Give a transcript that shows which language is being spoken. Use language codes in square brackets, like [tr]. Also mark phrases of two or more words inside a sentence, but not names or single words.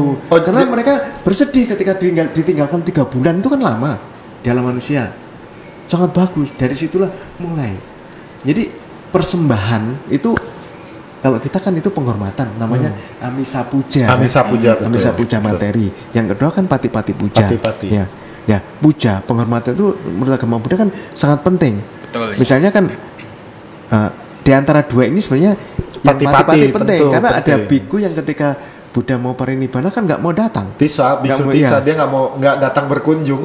[id] Karena mereka bersedih ketika ditinggalkan 3 bulan itu kan lama di alam manusia. Sangat bagus. Dari situlah mulai. Jadi persembahan itu kalau kita kan itu penghormatan namanya [pi] amisa puja. Amisa puja, betul. Amisa puja [id] materi. Yang kedua kan [pi] pati-pati puja. [id] Pati-pati. Ya, puja, penghormatan itu menurut agama Buddha kan sangat penting. Betul. Misalnya kan di antara dua ini sebenarnya yang pati-pati penting karena ada biku yang ketika Buddha mau parinibbana kan nggak mau datang. Tisa, biksu Tisa dia nggak datang berkunjung.